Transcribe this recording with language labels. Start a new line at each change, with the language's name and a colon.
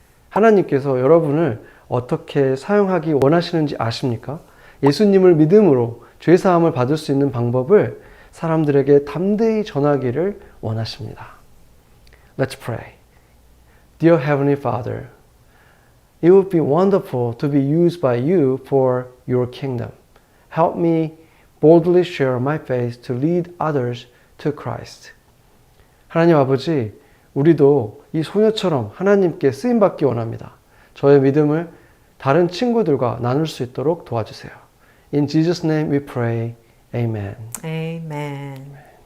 Korean: 하나님께서 여러분을 어떻게 사용하기 원하시는지 아십니까? 예수님을 믿음으로 죄사함을 받을 수 있는 방법을 사람들에게 담대히 전하기를 원하십니다.
English: Let's pray. Dear Heavenly Father, it would be wonderful to be used by you for your kingdom. Help me boldly share my faith to lead others to Christ.
Korean: 하나님 아버지, 우리도 이 소녀처럼 하나님께 쓰임받기 원합니다. 저의 믿음을 다른 친구들과 나눌 수 있도록 도와주세요.
English: In Jesus' name we pray. Amen. Amen.